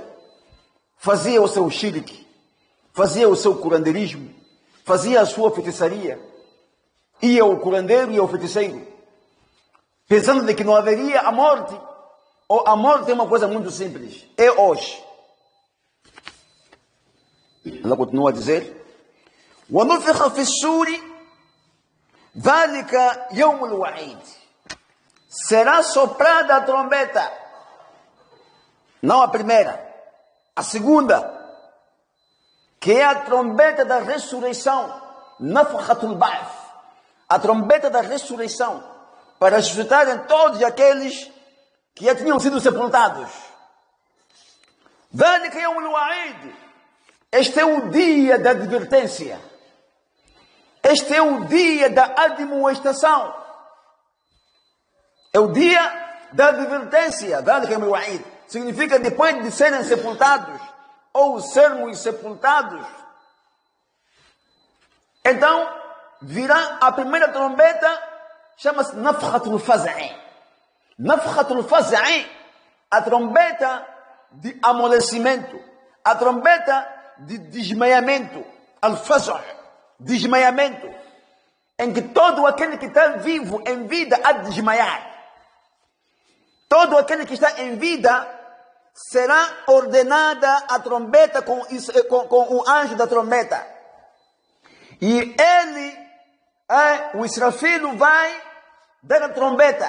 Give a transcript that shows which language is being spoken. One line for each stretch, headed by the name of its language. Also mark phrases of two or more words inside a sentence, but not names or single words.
Portuguese: Fazia o seu shirk, fazia o seu curandeirismo, fazia a sua feitiçaria. Ia o curandeiro e o feiticeiro, pensando de que não haveria a morte. Ou a morte é uma coisa muito simples, é hoje. Ela continua a dizer:
Arabic: وَنُفِخَ فِي السُّورِ ذَلِكَ يَوْمُ الْوَعِيدِ.
Portuguese: Será soprada a trombeta. Não a primeira, a segunda, que é a trombeta da ressurreição.
Arabic: نفخة البعث.
Portuguese: A trombeta da ressurreição, para ressuscitarem todos aqueles que já tinham sido sepultados.
Arabic: ذَلِكَ يَوْمُ الْوَعِيدِ.
Portuguese: Este é o dia da advertência. Este é o dia da admoestação. É o dia da advertência. Significa depois de serem sepultados, ou sermos sepultados. Então, virá a primeira trombeta, chama-se
Arabic: نفخة الفزع. نفخة الفزع,
Portuguese: a trombeta de amolecimento, a trombeta de desmaiamento, al-faz', desmaiamento, em que todo aquele que está vivo, em vida, há de desmaiar. Todo aquele que está em vida, será ordenada a trombeta com o anjo da trombeta. E ele, o Israfilo, vai dar a trombeta.